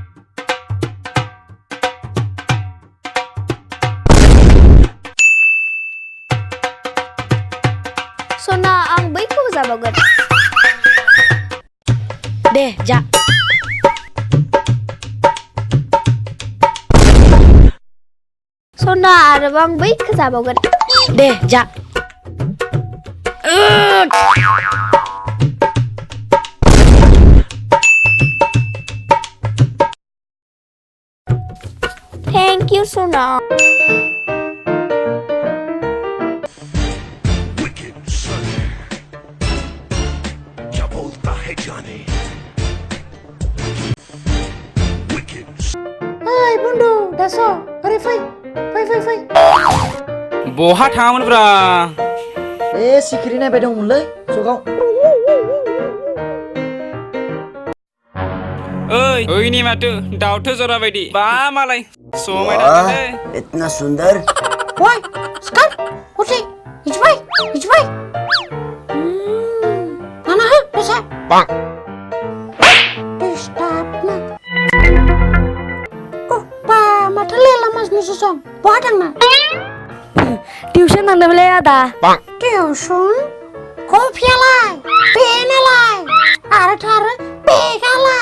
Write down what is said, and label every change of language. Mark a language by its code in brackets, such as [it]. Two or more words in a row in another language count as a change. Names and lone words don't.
[brx] सना आं बैखौबो जाबावगोन दे जा सना आरोबाव आं बैखौ जाबावगोन दे जा [en] thank you सोना [brx] ओइ बन्दु दासो ओरै फै बहा थाङामोनब्रा ए सिखिरि नायबाय दंमोनलै जगाव ओइ ओइनि माथो दाउथो जरा बायदि बा मालाय समायनालै [hi] इतना सुंदर [brx] ओइ स्काट उठि हिजबाय नाना हो दसा डिस्टार्ब ना बा माथो लेला मासनिसो सं बहा थांना टिउसन थांदोंमोनलै आदा टिउसन कफियालाय पेनालाय आरो बेगालाय